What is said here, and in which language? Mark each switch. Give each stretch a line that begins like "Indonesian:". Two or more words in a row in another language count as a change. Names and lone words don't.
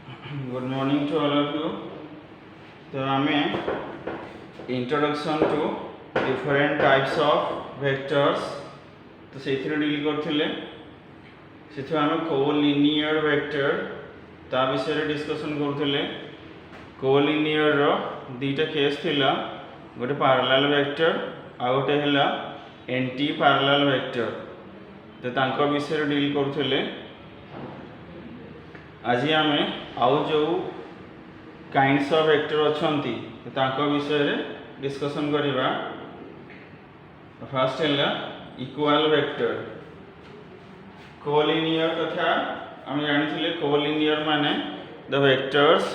English: Good morning to all of you.
Odia: ତ ଆମେ
English: introduction to different types of vectors
Odia: ତ ସେଥିରେ ଡିଲ କରିଥିଲେ ସେଥି ଆମେ
English: collinear vector
Odia: ତା ବିଷୟ ଡିସକସନ କରିଥିଲେ କୋଲିନିୟର ର ଦିଟା କେସ ଥିଲା ଗୋଟେ
English: parallel vector
Odia: ଆଉ ଗୋଟେ ହେଲା
English: anti parallel vector
Odia: ତ ତାଙ୍କ ବିଷୟ ଡିଲ କରିଥିଲେ ଆଜି ଆମେ ଆଉ ଯେଉଁ
English: kinds of vector
Odia: ଅଛି ତ ବିଷୟ ଡିସକସନ କରିବା।
English: फर्स्ट है equal vector collinear
Odia: କଥା ଆମେ ଜାଣି
English: कोलिनियर माने the vectors